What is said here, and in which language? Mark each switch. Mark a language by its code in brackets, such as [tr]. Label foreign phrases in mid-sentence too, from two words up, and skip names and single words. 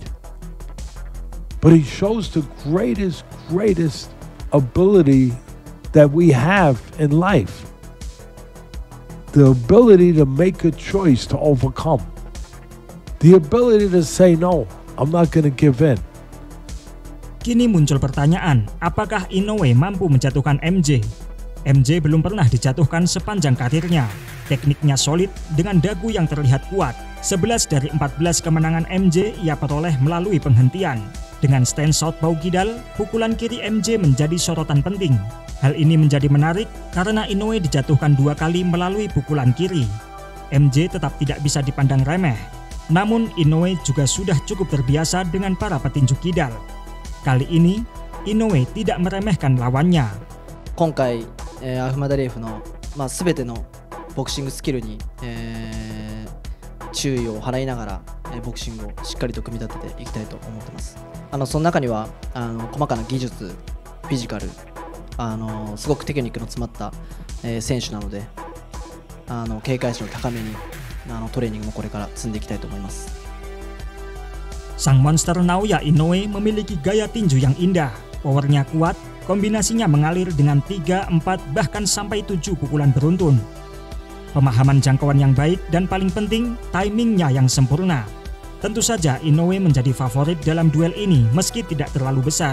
[en] But he shows the greatest ability that we have in life. The ability to make a choice to overcome. The ability to say no, I'm not going to give in. [id] Kini muncul pertanyaan, apakah Inoue mampu menjatuhkan MJ? MJ belum pernah dijatuhkan sepanjang karirnya. Tekniknya solid dengan dagu yang terlihat kuat. 11 dari 14 kemenangan MJ ia peroleh melalui penghentian. Dengan [en] stance southpaw [id] kidal, pukulan kiri MJ menjadi sorotan penting. Hal ini menjadi menarik karena Inoue dijatuhkan 2 kali melalui pukulan kiri. MJ tetap tidak bisa dipandang remeh. Namun Inoue juga sudah cukup terbiasa dengan para petinju kidal. Kali ini, Inoue tidak meremehkan lawannya. [ja] 今回、アフマダリエフの、全てのボクシングスキルに、注意を払いながら、ボクシングをしっかりと組み立てていきたいと思ってます。その中には細かな技術、フィジカル、すごくテクニックの詰まった、選手なので、警戒心を高めにトレーニングもこれから積んでいきたいと思います。 [id] Sang monster Naoya Inoue memiliki gaya tinju yang indah, powernya kuat, kombinasinya mengalir dengan 3, 4, bahkan sampai 7 pukulan beruntun. Pemahaman jangkauan yang baik dan paling penting, timingnya yang sempurna. Tentu saja Inoue menjadi favorit dalam duel ini meski tidak terlalu besar.